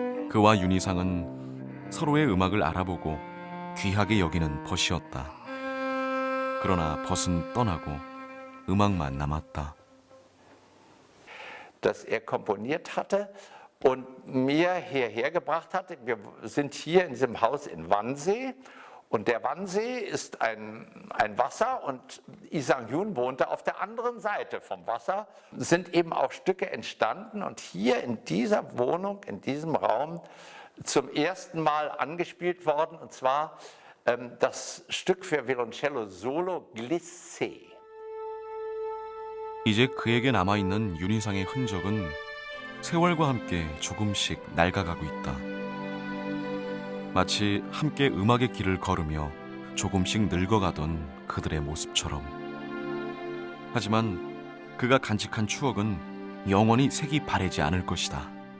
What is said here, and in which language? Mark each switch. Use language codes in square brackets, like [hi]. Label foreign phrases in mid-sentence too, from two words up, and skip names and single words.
[ko] 그와 윤희상은 서로의 음악을 알아보고 귀하게 여기는 벗이었다. 그러나 벗은 떠나고 음악만 남았다. [de] Das er komponiert hatte und mir hierher gebracht hatte. Wir sind hier in diesem Haus in Wannsee und der Wannsee ist ein Wasser und Lee Sang-hyun wohnte auf der anderen Seite vom Wasser. Es sind eben auch Stücke entstanden und hier in dieser Wohnung, in diesem Raum zum ersten Mal angespielt worden, und zwar das Stück für Violoncello Solo Glissé. [ko] 이제 그에게 남아있는 윤희상의 흔적은 세월과 함께 조금씩 낡아가고 있다. 마치 함께 음악의 길을 걸으며 조금씩 늙어가던 그들의 모습처럼. 하지만 그가 간직한 추억은 영원히 색이 바래지 않을 것이다.